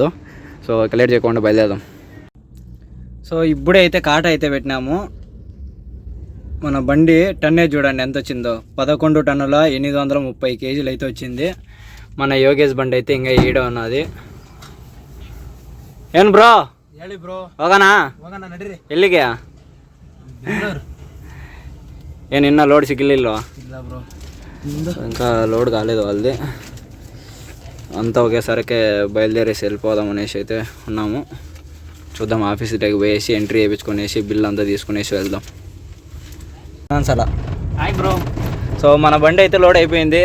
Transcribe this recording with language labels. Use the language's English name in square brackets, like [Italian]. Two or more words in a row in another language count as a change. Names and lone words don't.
[Telugu] సో లేట్ చేయకుండా బయలుదేరదాం. సో ఇప్పుడే అయితే కాట అయితే పెట్టినాము. మన బండి టన్నేజ్ చూడండి ఎంత వచ్చిందో, 11 టన్నుల 830 కేజీలు అయితే వచ్చింది. మన యోగేష్ బండి అయితే ఇంకా ఈడ ఉన్నది. ఏం బ్రో [Kannada] ಹೇಳಿ ಬ್ರೋ, ಹೋಗೋಣ ನಡೀರಿ. ಎಲ್ಲಿಗೆ? ಏನು ಇನ್ನೂ ಲೋಡ್ ಸಿಗಲಿಲ್ವಾ? ಇಲ್ಲ ಬ್ರೋ, [Telugu] ఇంకా లోడ్ కాలేదు వాళ్ళది. అంతా ఒకేసారికి బయలుదేరేసి వెళ్ళిపోదాం అనేసి అయితే ఉన్నాము. చూద్దాం, ఆఫీస్ దగ్గరికి పోయేసి ఎంట్రీ వేయించుకునేసి బిల్ అంతా తీసుకునేసి వెళ్దాం. సలా [English] hi bro. [Telugu] సో మన బండి అయితే లోడ్ అయిపోయింది.